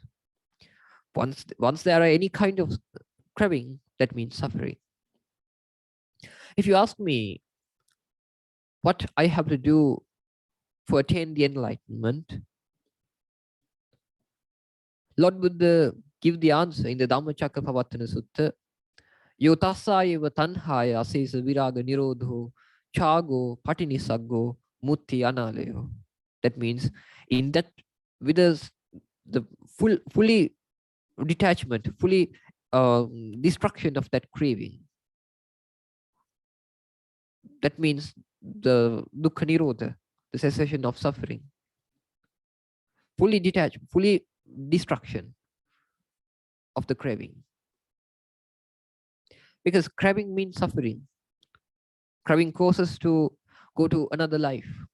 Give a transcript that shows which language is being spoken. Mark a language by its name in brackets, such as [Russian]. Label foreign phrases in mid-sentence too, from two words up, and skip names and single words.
[English] Once there are any kind of craving, that means suffering. If you ask me what I have to do for attain the enlightenment, Lord Buddha give the answer in the Dhammacakkappavattana Sutta. [Pali] Yotasayeva tanhaya asesa viraga nirodho chago patinisaggo mutti analayo. [English] That means in that, with us, the fully detachment, fully destruction of that craving. That means the [Pali] dukkha nirodha, [English] the cessation of suffering. Fully detached, fully destruction of the craving. Because craving means suffering. Craving causes to go to another life.